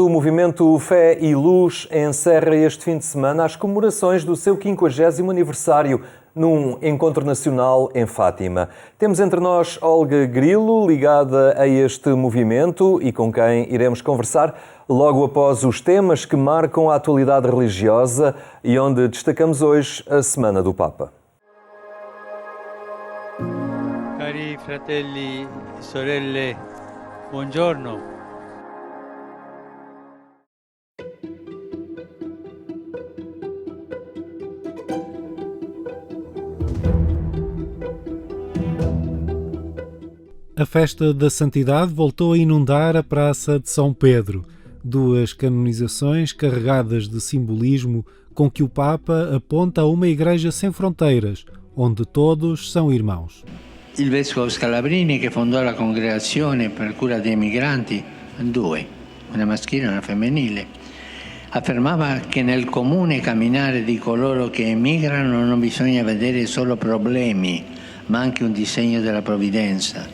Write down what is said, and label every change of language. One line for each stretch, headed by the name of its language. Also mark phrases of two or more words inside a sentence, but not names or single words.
Portuguese: O movimento Fé e Luz encerra este fim de semana as comemorações do seu 50º aniversário num encontro nacional em Fátima. Temos entre nós Olga Grilo, ligada a este movimento e com quem iremos conversar logo após os temas que marcam a atualidade religiosa e onde destacamos hoje a Semana do Papa.
Italian: Cari fratelli e sorelle, buongiorno.
Portuguese: A festa da Santidade voltou a inundar a Praça de São Pedro. Duas canonizações carregadas de simbolismo com que o Papa aponta a uma igreja sem fronteiras, onde todos são irmãos.
Italian: Il vescovo Scalabrini, che fondò la congregazione per cura dei migranti, due, una maschile e una femminile, affermava che nel comune camminare di coloro che emigrano non bisogna vedere solo problemi, ma anche un disegno della provvidenza.